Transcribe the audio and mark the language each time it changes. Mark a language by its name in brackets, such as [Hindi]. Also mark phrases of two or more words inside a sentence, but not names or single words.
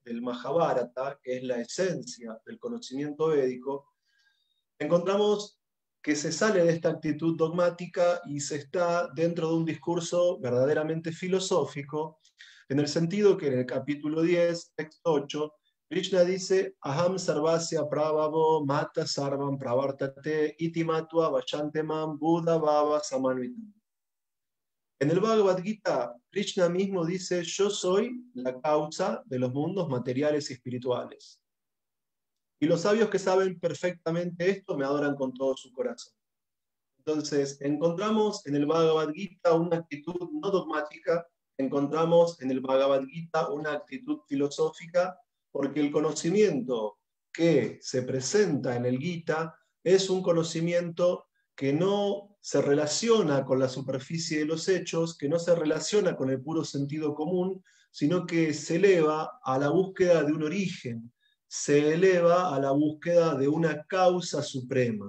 [Spanish] del Mahabharata, que es la esencia del conocimiento védico, encontramos que se sale de esta actitud dogmática y se está dentro de un discurso verdaderamente filosófico, en el sentido que en el capítulo 10, texto 8, Krishna dice, [Sanskrit] Aham sarvasya prabhavo mata sarvam pravartate iti matva vachante mam buddha bhava samanvitam. [Spanish] En el Bhagavad Gita, Krishna mismo dice, yo soy la causa de los mundos materiales y espirituales. Y los sabios que saben perfectamente esto me adoran con todo su corazón. Entonces, encontramos en el Bhagavad Gita una actitud no dogmática, encontramos en el Bhagavad Gita una actitud filosófica, porque el conocimiento que se presenta en el Gita es un conocimiento que no se relaciona con la superficie de los hechos, que no se relaciona con el puro sentido común, sino que se eleva a la búsqueda de un origen, se eleva a la búsqueda de una causa suprema.